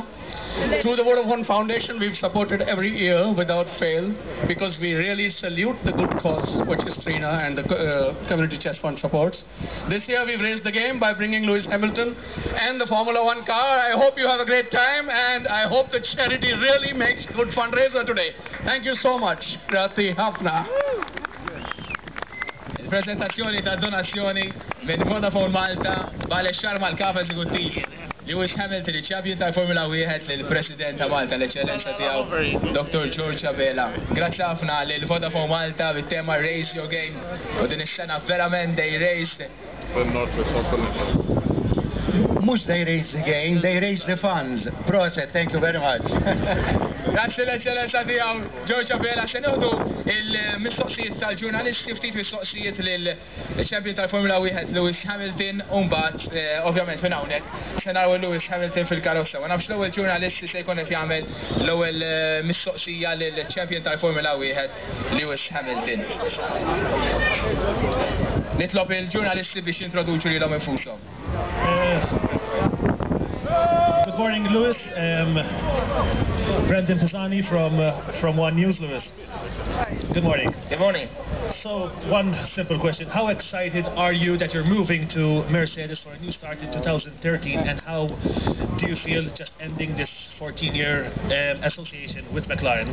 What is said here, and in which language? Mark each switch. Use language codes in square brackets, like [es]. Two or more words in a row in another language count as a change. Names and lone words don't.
[en] Through the Vodafone Foundation, we've supported every year without fail because we really salute the good cause which Istrina and the Community Chess Fund supports. This year we've raised the game by bringing Lewis Hamilton and the Formula 1 car. I hope you have a great time, and I hope the charity really makes good fundraiser today. Thank you so much. [mt] Grazie ħafna. Il-prezentazzjoni ta' donazzjoni minn Vodafone Malta Bale Sharma l-kap eżekuttiv Lewis Hamilton, il-ċempjon tal-Formula 1 lill-President ta' Malta, l-Eċċellenza tiegħu Dr. George Abela. Grazzi ħafna lil Vodafone Malta bit-tema Raise Your Game. U din is-sena verament [en] they raised. Mhux they raise the game, they raise the funds. Proset, thank you very much. [mt] Grazzi l-Eċċellenza tiegħu George Abela. Se nieħdu il-mistoqsijiet tal-ġurnalisti, ftit mistoqsijiet lill-ċempjon tal-Formula 1 Lewis Hamilton, u mbagħad ovvjament minn hawnhekk se naraw Lewis Hamilton fil-karozza. Ma nafx l-ewwel ġurnalisti se jkun qed jagħmel l-ewwel mistoqsija lill-ċempjon tal-Formula 1 Lewis Hamilton. Nitlob il-ġurnalisti biex jintroduċu lilhom infushom. [en] Good morning, Lewis. Brendan Pisani from One News, Lewis. Good morning. Good morning. So, one simple question. How excited are you that you're moving to Mercedes for a new start in 2013, and how do you feel just ending this 14-year association with McLaren?